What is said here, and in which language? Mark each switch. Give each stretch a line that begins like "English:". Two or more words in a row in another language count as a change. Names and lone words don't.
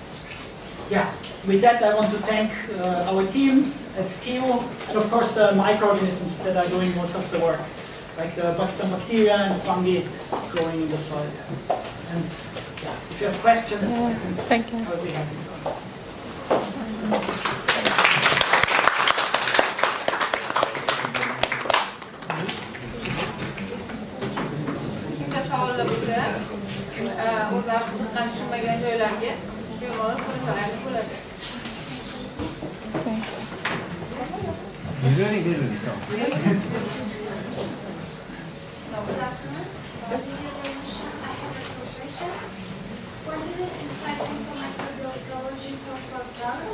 English: Yeah, with that I want to thank our team at TU, and of course the microorganisms that are doing most of the work, like some bacteria and fungi growing in the soil. And yeah, if you have questions, I'll be happy to answer.
Uzbek: O'zlari qiziqqan tushunmagan joylarga bemalol so'rasalaringiz bo'ladi.
English: Quantitative insight into microbial ecology software program,